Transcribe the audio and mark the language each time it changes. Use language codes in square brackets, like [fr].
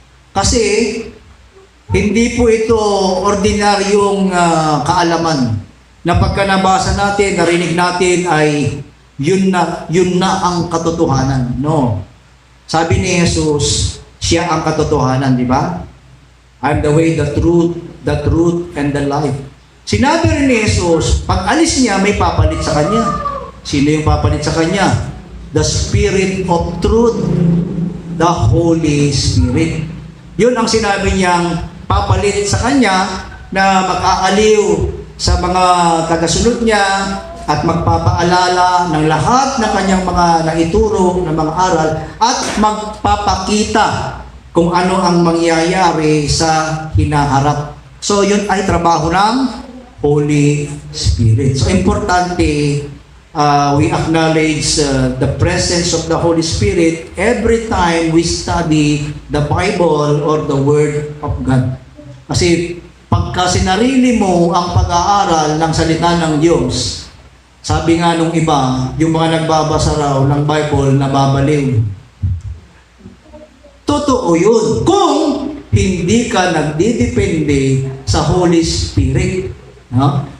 [tl] Kasi hindi po ito ordinaryong kaalaman na pagka nabasa natin, narinig natin ay yun na ang katotohanan. No. Sabi ni Jesus, siya ang katotohanan, di ba? [en] I'm the way, the truth, and the life. [tl] Sinabi rin ni Jesus, pag alis niya, may papalit sa kanya. Sino yung papalit sa kanya? [en] The Spirit of Truth, the Holy Spirit. [tl] Yun ang sinabi niyang papalit sa kanya, na mag-aaliw sa mga tagasunod niya at magpapaalala ng lahat ng kanyang mga naituro ng mga aral at magpapakita kung ano ang mangyayari sa hinaharap. So yun ay trabaho ng Holy Spirit. [en] So importante, we acknowledge the presence of the Holy Spirit every time we study the Bible or the Word of God. [tl] Kasi pagka sinarili mo ang pag-aaral ng salita ng Diyos, sabi nga nung iba, yung mga nagbabasa raw ng Bible nababaliw. Totoo yun kung hindi ka nagdidepende sa Holy Spirit. No?